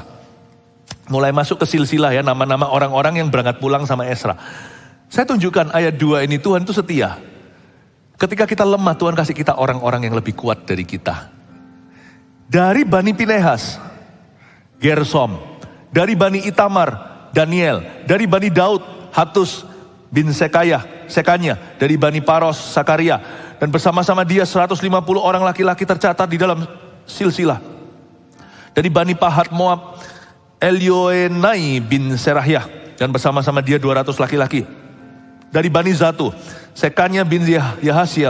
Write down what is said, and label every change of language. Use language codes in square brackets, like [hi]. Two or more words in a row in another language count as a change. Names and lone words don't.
[id] Mulai masuk ke silsilah ya, nama-nama orang-orang yang berangkat pulang sama Esra. Saya tunjukkan ayat 2 ini, Tuhan itu setia. Ketika kita lemah, Tuhan kasih kita orang-orang yang lebih kuat dari kita. Dari Bani Pinehas, Gersom. Dari Bani Itamar, Daniel. Dari Bani Daud, Hatus bin Sekanya. Dari Bani Paros, Sakaria. Dan bersama-sama dia 150 orang laki-laki tercatat di dalam silsilah. Dari Bani Pahat Moab, Elioenai bin Serahyah. Dan bersama-sama dia 200 laki-laki. Dari Bani Zatu, Sekanya bin Yahasiel.